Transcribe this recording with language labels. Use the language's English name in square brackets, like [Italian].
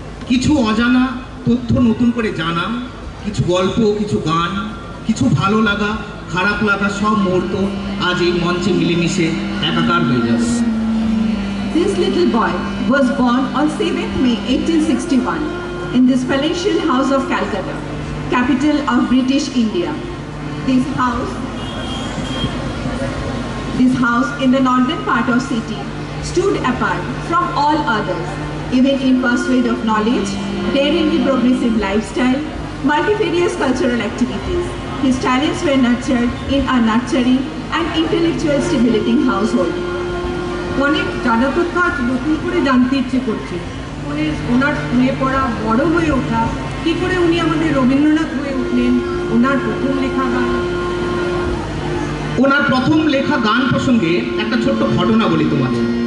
[Bangla] কিছু অজানা তথ্য নতুন করে জানা, কিছু গল্প, কিছু গান, কিছু ভালো লাগা, খারাপ লাগা, সব মুহূর্ত আজ এই মঞ্চে মিলেমিশে একাকার হয়ে যাবে। [English] boy was born on 7th May 1861 in this palatial house of Calcutta, capital of British India. This house in the northern part of city stood apart from all others, even in pursuit of knowledge, daringly progressive lifestyle, multifarious cultural activities. His talents were nurtured in a nurturing and intellectual stimulating household. [Bangla] অনেক জানাতক কাজ নতুন করে জানতে ইচ্ছে করছে। ওনার স্কুলে পড়া, বড় হয়ে ওঠা, কী করে উনি আমাদের রবীন্দ্রনাথ হয়ে উঠলেন, ওনার প্রথম লেখা গান। ওনার প্রথম লেখা গান প্রসঙ্গে একটা ছোট্ট ঘটনা বলি তোমাদের।